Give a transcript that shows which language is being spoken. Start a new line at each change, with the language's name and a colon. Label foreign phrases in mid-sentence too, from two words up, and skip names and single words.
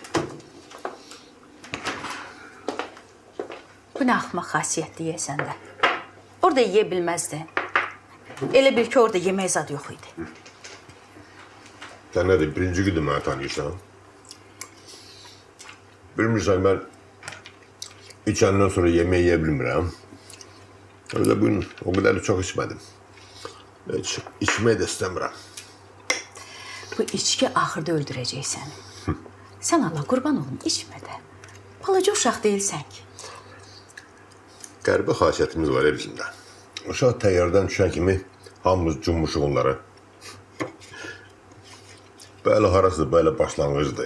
Azerbaijani: Bu nə axmaq xasiyyət deyəsən də. orada yeyə bilməzdin. Elə bil ki, orada yemək zad yox idi. Sən nədir, birinci gündür məni tanıyırsan? Bilmirsən, mən içəndən sonra yemək yeyə bilmirəm.
Turkish: Öyle bugün o kadar da çok içmedim. Hiç içmeyi de istemiyorum.
Azerbaijani: Bu içki axırda öldürəcək səni. Sən Allah qurban olun, içmə də. Balaca uşaq deyilsən ki. Qəribə xasiyyətimiz var ya bizim də. Uşaq təyyardan düşən kimi hamımız cummuşuq onları. Böyle harasıdır, böyle başlanğıcdır.